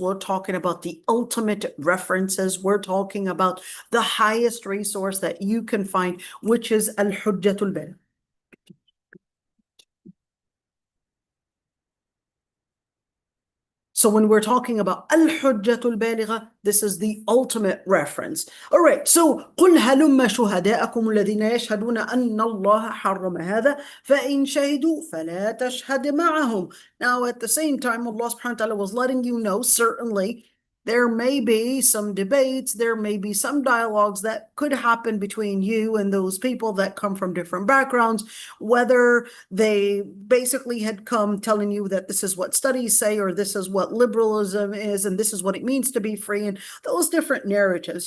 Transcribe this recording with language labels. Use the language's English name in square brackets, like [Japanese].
[English] We're talking about the ultimate references. We're talking about the highest resource that you can find, which is al-hujjatul baligha. So when we're talking about al-hujjatul baligha, this is the ultimate reference. [Arabic] All right, so قُلْ هَلُمَّ شُهَدَاءَكُمُ الَّذِينَ يَشْهَدُونَ أَنَّ اللَّهَ حَرَّمَ هَذَا فَإِنْ شَهِدُوا فَلَا تَشْهَدْ مَعَهُم. [English] Now, at the same time, Allah subhanahu wa ta'ala was letting you know, certainly, there may be some debates, there may be some dialogues that could happen between you and those people that come from different backgrounds, whether they basically had come telling you that this is what studies say, or this is what liberalism is, and this is what it means to be free, and those different narratives.